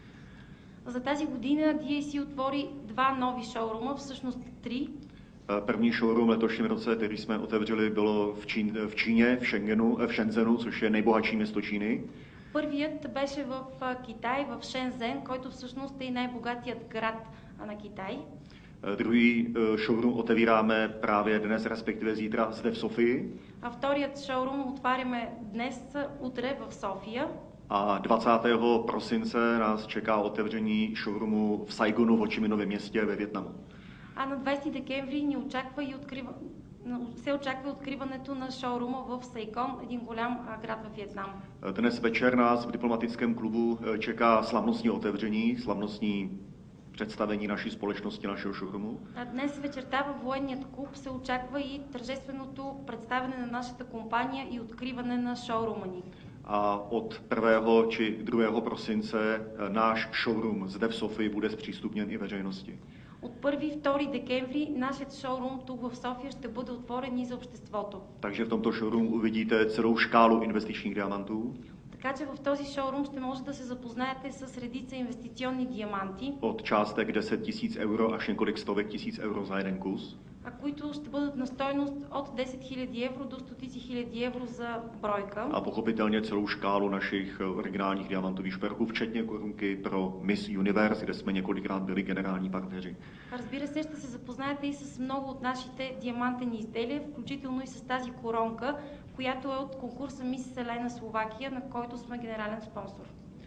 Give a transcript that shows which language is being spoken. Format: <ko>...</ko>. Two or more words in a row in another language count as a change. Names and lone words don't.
<bg>За тази година DAC отвори два нови шоурума, всъщност три.</bg> <cs>První showroom v letošním roce, který jsme otevřeli, bylo v Číně, v Shenzhenu, což je nejbohatší město Číny.</cs> <bg>Първият беше в Китай, в Шензен, който всъщност е най-богатият град на Китай.</bg> <cs>Druhý showroom otevíráme právě dnes, respektive zítra, zde v Sofii.</cs> <bg>А вторият шоурум отваряме днес, утре в София.</bg> <cs>A 20. prosince nás čeká otevření showroomu v Saigonu v Ho Chi Minově městě ve Vietnamu.</cs> <bg>А на 20 декември ни очаква и се очаква откриването на шоурума в Сайгон, един голям град в Виетнам.</bg> <cs>Dnes večer nás v diplomatickém klubu čeká slavnostní otevření, slavnostní představení naší společnosti, našeho showroomu.</cs> <bg>Днес вечерта във военният клуб се очаква и тържественото представяне на нашата компания и откриване на шоурума ни.</bg> <cs>A od 1. či 2. prosince náš showroom zde v Sofii bude zpřístupněn i veřejnosti.</cs> <bg>От 1 и 2 декември нашият шоурум тук в София ще бъде отворен и за обществото.</bg> <cs>Takže v tomto showroomu uvidíte celou škálu investičních diamantů.</cs> <bg>Така че в този шоурум ще може да се запознаете с редица инвестиционни диаманти.</bg> <cs>Od částek 10 000 euro až několik stovek tisíc euro za jeden kus.</cs> <bg>А които ще бъдат на стойност от 10 000 евро до стотици хиляди евро за бройка.</bg> <cs>A pochopitelně celou škálu našich originálních diamantových šperků, včetně korunky pro Miss Universe, kde jsme několikrát byli generální partneři.</cs> <bg>Разбира се, ще се запознаете и с много от нашите диамантени изделия, включително и с тази коронка, която е от конкурса Мис Селена Словакия, на който сме генерален спонсор.</bg>